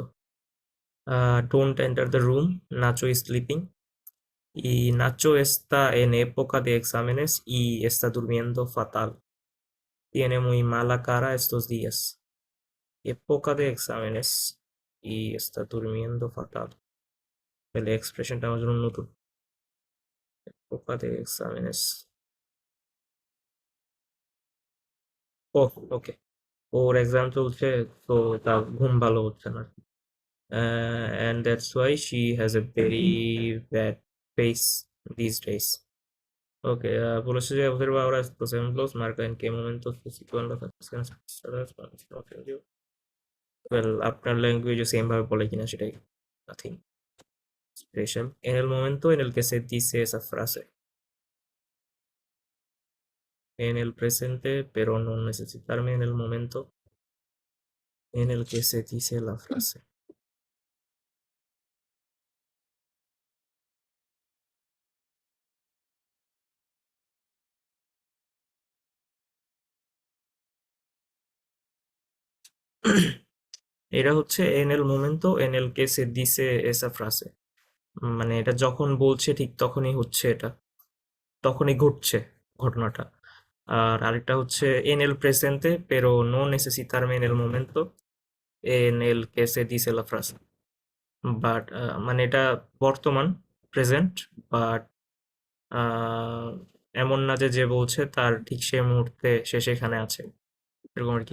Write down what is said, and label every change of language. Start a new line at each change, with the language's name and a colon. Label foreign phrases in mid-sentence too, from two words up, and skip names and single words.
English: Don't enter the room, Nacho is sleeping.
Spanish: Y Nacho está en época de exámenes y está durmiendo fatal. Tiene muy mala cara estos días. Época de exámenes y está durmiendo fatal.
Bangla: তাহলে এক্সপ্রেশনটা আমার জন্য নতুন।
Spanish: época de exámenes।
Bangla: ও, ওকে, ওর এক্সাম চলছে, তো তার ঘুম ভালো হচ্ছে না।
English: And that's why she has a very bad face these days.
Bangla: ওকে, বলেছে যে
Spanish: observa ahora estos ejemplos, marca en qué momentos se sitúan las acciones expresadas con este objetivo.
English: Well,
Bangla: আপনার ল্যাঙ্গুয়েজে সেম ভাবে বলে কিনা সেটাই,
English: nothing special.
Spanish: En el momento en el que se dice esa frase, en el presente, pero no necesitarme en el momento en el que se dice la frase.
Bangla: এটা হচ্ছে
Spanish: en el momento en el que se dice esa frase,
Bangla: মানে এটা যখন বলছে ঠিক তখনই হচ্ছে, এটা তখনই ঘটছে ঘটনাটা। আর আরেকটা হচ্ছে
Spanish: en el presente pero no necesitarme en el momento en el que se dice la frase,
Bangla: বাট মানে এটা বর্তমান প্রেজেন্ট, বাট এমন না যে যে বলছে তার ঠিক সে মুহূর্তে সে সেখানে আছে, এরকম আর কি।